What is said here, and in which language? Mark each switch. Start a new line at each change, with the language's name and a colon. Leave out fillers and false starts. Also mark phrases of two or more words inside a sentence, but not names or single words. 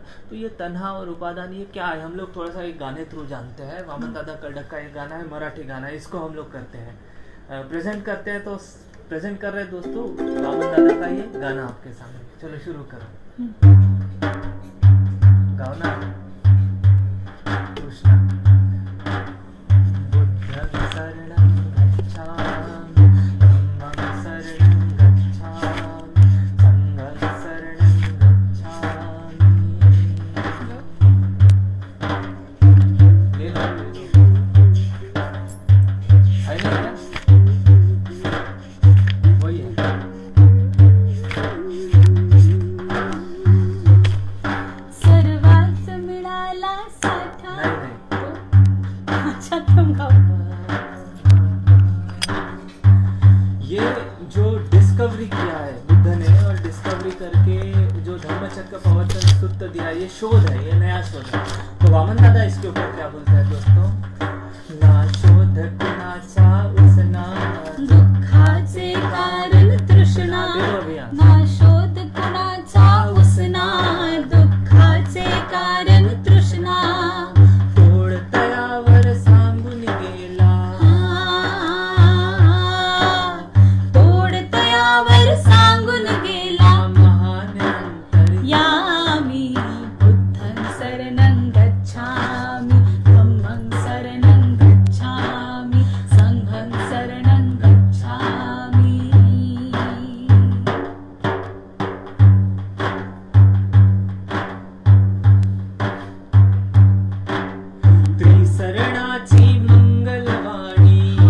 Hindi: तो ये तन्हा और उपादान ये क्या है, हम लोग थोड़ा सा एक गाने थ्रू जानते हैं। वामन दादा कर्डक का एक गाना है, मराठी गाना है, इसको हम लोग करते हैं, प्रेजेंट करते हैं। तो प्रेजेंट कर रहे हैं दोस्तों वामन दादा का ये गाना आपके सामने। चलो शुरू करो, गाओ ना।
Pali: कृष्णा बुद्धं शरणं गच्छामि, धम्मं शरणं गच्छामि, संघं शरणं गच्छामि।
Hindi: ले लो है ना, वही है। ये जो डिस्कवरी किया है बुद्ध ने, और डिस्कवरी करके जो धम्मचक्र प्रवर्तन सूत्र दिया, ये शोध है, ये नया शोध है। तो वामन दादा इसके ऊपर क्या बोलते हैं दोस्तों,
Marathi: ना शोध कुणाचा उसना, दुःखाचे कारण तृष्णा, ना शोध कुणाचा उसना, दुःखाचे कारण तृष्णा, तोड तयावर सांगून गेला, तोड तयावर सांगून गेला, महान
Pali: यामी बुद्धं शरणं गच्छामि, धम्मं शरणं गच्छामि, संघं शरणं गच्छामि।
Marathi: त्रिशरणाची मंगलवाणी,